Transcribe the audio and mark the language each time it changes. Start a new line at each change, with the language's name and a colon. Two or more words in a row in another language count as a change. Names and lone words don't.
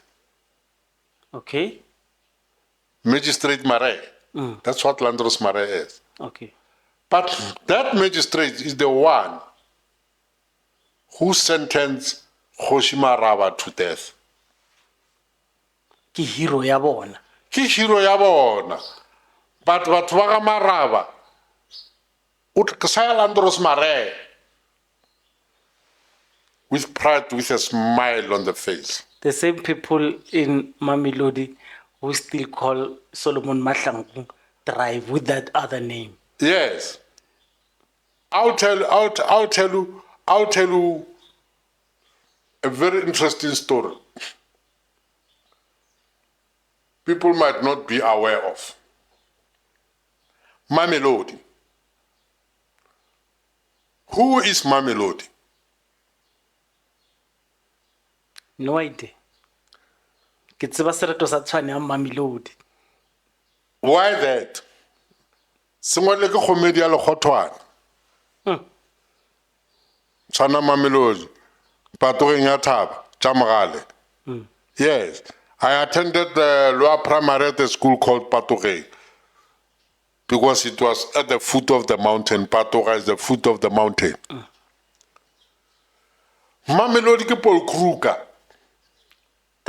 English: Okay. Magistrate Mare. That's what Landros Mare is. Okay. But that magistrate is the one who sentenced Hoshima Raba to death.
Northern Sotho: Ki hero ya bona. Ki hero ya bona. But batho ba ga Maraba o tlisa Landros Mare
English: with pride, with a smile on the face. The same people in Mamelodi who still call Solomon Mahlangu Drive with that other name. Yes. I'll tell you a very interesting story. People might not be aware of. Mamelodi. Who is Mamelodi? No idea.
Northern Sotho: Ke tseba sereto sa tshwane ya Mamelodi.
English: Why that?
Northern Sotho: Sengwele ke kgomedi ya lekgothwane. Tshwana Mamelodi. Patogeng ya Thaba, Chamagale.
English: Yes. I attended the lower primary at the school called Patogeng because it was at the foot of the mountain. Patoga is the foot of the mountain.
Northern Sotho: Mamelodi ke Paul Kruger.